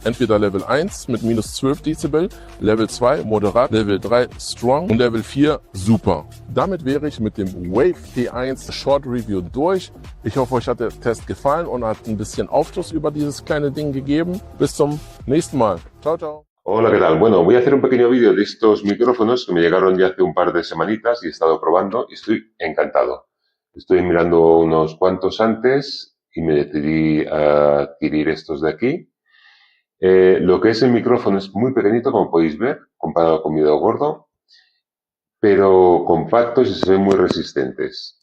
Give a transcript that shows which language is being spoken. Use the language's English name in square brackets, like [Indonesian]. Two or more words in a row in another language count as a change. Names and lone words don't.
[German] Entweder Level 1 mit minus 12 Dezibel, Level 2 moderat, Level 3 strong und Level 4 super. Damit wäre ich mit dem Wave T1 Short Review durch. Ich hoffe, euch hat der Test gefallen und hat ein bisschen Aufschluss über dieses kleine Ding gegeben. Bis zum nächsten Mal. [Italian] Ciao, ciao. [Spanish] Hola, ¿qué tal? Bueno, voy a hacer un pequeño vídeo de estos micrófonos que me llegaron ya hace un par de semanitas y he estado probando y estoy encantado. Estoy mirando unos cuantos antes y me decidí a adquirir estos de aquí. Lo que es el micrófono es muy pequeñito, como podéis ver, comparado con mi dedo gordo, pero compactos y se ven muy resistentes.